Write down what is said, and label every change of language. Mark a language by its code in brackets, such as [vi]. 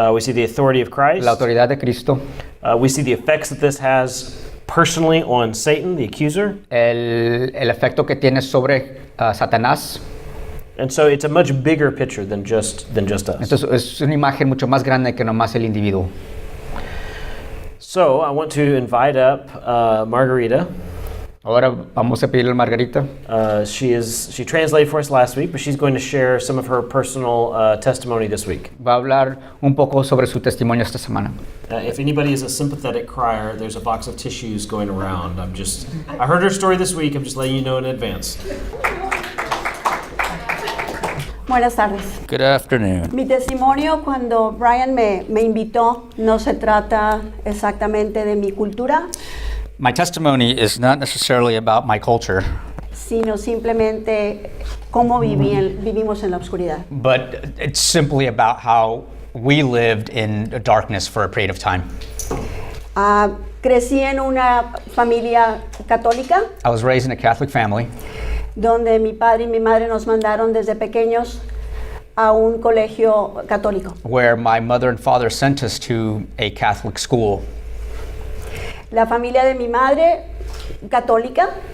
[en] We see the authority of Christ. [es] La autoridad de Cristo. [en] We see the effects that this has personally on Satan, the accuser. [es] El efecto que tiene sobre Satanás. [en] And so it's a much bigger picture than just us. [es] Entonces es una imagen mucho más grande que nomás el individuo. [en] So I want to invite up Margarita. [es] Ahora vamos a pedirle a Margarita. [en] She translated for us last week, but she's going to share some of her personal testimony this week. [es] Va a hablar un poco sobre su testimonio esta semana. [en] If anybody is a sympathetic crier, there's a box of tissues going around. I heard her story this week. I'm just letting you know in advance. [es] Buenas tardes. [en] Good afternoon. [es] Mi testimonio cuando Brian me invitó no se trata exactamente de mi cultura, [en] My testimony is not necessarily about my culture, [es] sino simplemente cómo vivimos en la oscuridad. [en] but it's simply about how we lived in darkness for a period of time. [es] Crecí en una familia católica [en] I was raised in a Catholic family [es] donde mi padre y mi madre nos mandaron desde pequeños a un colegio católico. [en] where my mother and father sent us to a Catholic school. [es] La familia de mi madre católica